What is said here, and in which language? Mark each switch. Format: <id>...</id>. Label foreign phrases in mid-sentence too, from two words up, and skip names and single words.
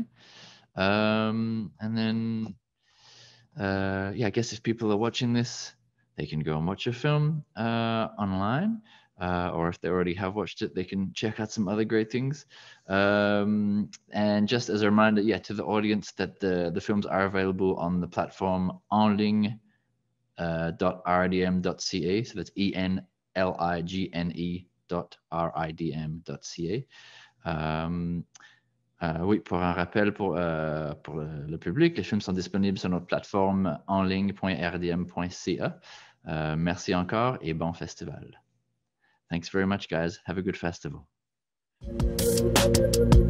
<en>And then, yeah, I guess if people are watching this, they can go and watch a film online. Or if they already have watched it, they can check out some other great things. And just as a reminder, yeah, to the audience, that the films are available on the platform enligne.rdm.ca. So that's enligne.rdm.ca.</en> <fr>Oui, pour un rappel pour le public, les films sont disponibles sur notre plateforme enligne.rdm.ca. Merci encore et bon festival.</fr> <en>Thanks very much, guys. Have a good festival.</en>